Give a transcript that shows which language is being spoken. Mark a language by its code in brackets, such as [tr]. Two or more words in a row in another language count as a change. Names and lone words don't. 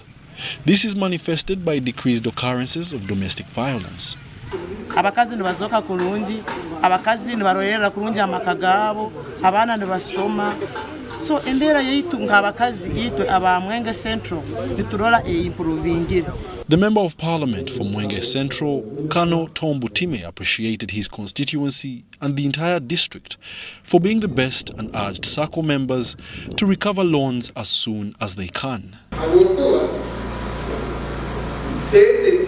[en] This is manifested by decreased occurrences of domestic violence. [ttj] Abakazi nibazoka kulungi, abakazi nibarorera kulungi amaka gabo, abana nibasoma. So embera yaitu ngabakazi itwe aba Mwenge Central niturola improving. [en] The Member of Parliament for Mwenge Central, Kano Tombutime, appreciated his constituency and the entire district for being the best and urged SACCO members to recover loans as soon as they can.